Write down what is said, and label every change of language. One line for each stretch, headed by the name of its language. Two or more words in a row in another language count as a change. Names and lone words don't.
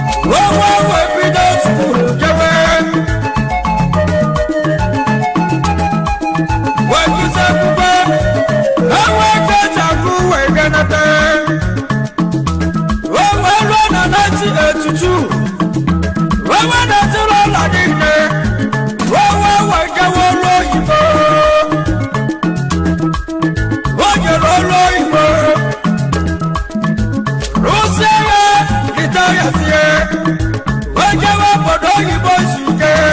Igbo: Wee wee wee bido skuul jewe. Wee gụsị akwụkwọ. Ha wee jee Jagu wee ganata. Wee wee ruo na nineteen eighty-two. Wee wee na-etiri ụlọ niile. Wee wee wee jewe ụlọ oyibo. O jere ụlọ oyibo. Rụsie ya, rita ya sie. Wee jewe obodo oyibo izu ike.